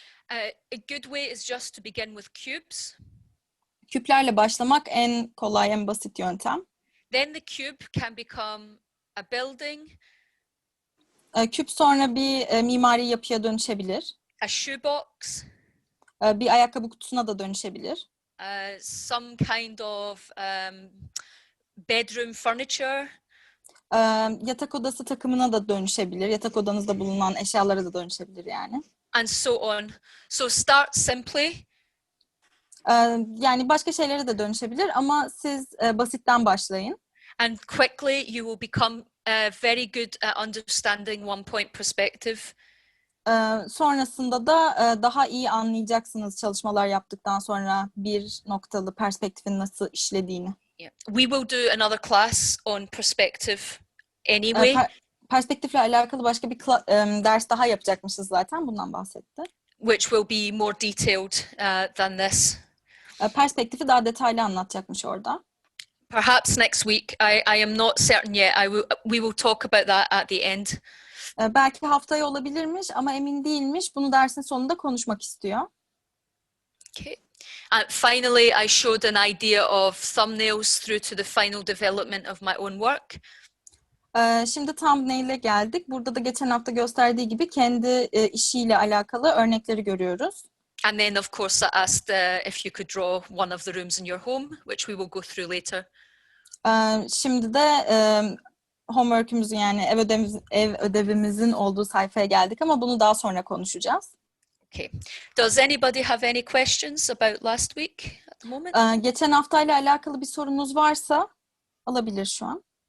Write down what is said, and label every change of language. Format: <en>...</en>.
<en>A good way is just to begin with cubes.</en> <tr>Küplerle başlamak en kolay, en basit yöntem.</tr> <en>Then the cube can become a building,</en> <tr>Küp sonra bir mimari yapıya dönüşebilir.</tr> <en>a shoebox,</en> <tr>Bir ayakkabı kutusuna da dönüşebilir.</tr> <en>some kind of bedroom furniture,</en> <tr>Yatak odası takımına da dönüşebilir. Yatak odanızda bulunan eşyalara da dönüşebilir yani.</tr> <en>and so on. So start simply.</en> <tr>Yani başka şeylere de dönüşebilir ama siz basitten başlayın.</tr> <en>And quickly you will become very good at understanding one point perspective.</en> <tr>Sonrasında da daha iyi anlayacaksınız çalışmalar yaptıktan sonra bir noktalı perspektifin nasıl işlediğini.</tr> <en>Yeah. We will do another class on perspective anyway.</en> <tr>Perspektifle alakalı başka bir ders daha yapacakmışız zaten, bundan bahsetti.</tr> <en>Which will be more detailed than this.</en> <tr>Perspektifi daha detaylı anlatacakmış orada.</tr> <en>Perhaps next week. I am not certain yet. We will talk about that at the end.</en> <tr>Belki haftaya olabilirmiş ama emin değilmiş. Bunu dersin sonunda konuşmak istiyor.</tr> <en>Okay. And finally, I showed an idea of thumbnails through to the final development of my own work.</en> <tr>Şimdi thumbnail'e geldik. Burada da geçen hafta gösterdiği gibi kendi işiyle alakalı örnekleri görüyoruz.</tr> <en>And then, of course, I asked if you could draw one of the rooms in your home, which we will go through later.</en> <tr>Şimdi de homework'ümüzün, yani ev ödevimizin olduğu sayfaya geldik ama bunu daha sonra konuşacağız.</tr> <en>Okay. Does anybody have any questions about last week at the moment?</en> <tr>Geçen haftayla alakalı bir sorunuz varsa alabilir şu an.</tr>